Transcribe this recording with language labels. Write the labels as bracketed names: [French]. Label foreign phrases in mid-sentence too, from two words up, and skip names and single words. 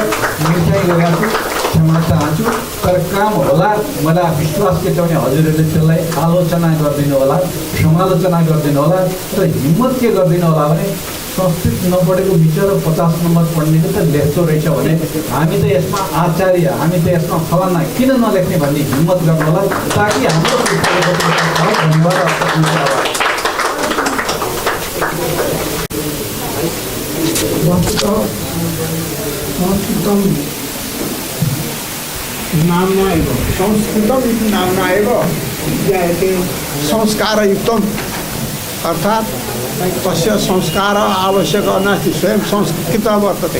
[Nepali] मिठाइ गरेको छु, क्षमा चाहन्छु। तर काम होला, मलाई विश्वास के छ भने हजुरहरूले त्यसलाई आलोचना गरिदिनु होला, समालोचना गरिदिनु होला र हिम्मत के गरिदिनु होला भने संस्कृत नपढेको विचार 50 नम्बर पढ्नेको त लेख्दो रहेछ भने हामी त यसमा आचार्य, हामी त यसमा फलाना किन नलेख्ने भन्ने हिम्मत गर्नु होला, ताकि हाम्रो धन्यवाद। [Sanskrit] वस्तुतः संस्कृतं नाम्ना एव संस्कृतम् इति नाम्ना एव विद्यायते संस्कारयुक्तम्, अर्थात् तस्य संस्कारः आवश्यकः नास्ति, स्वयं संस्कृतः वर्तते।